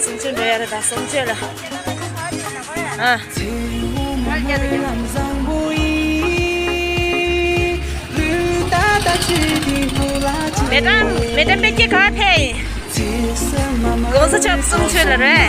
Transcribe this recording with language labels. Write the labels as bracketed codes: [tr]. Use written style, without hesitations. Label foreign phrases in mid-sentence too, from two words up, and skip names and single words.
[zh] 准备要到松节了。 [ms] 啊。Medan pergi ke hotel. Kau sejak [zh] 松节了嘞。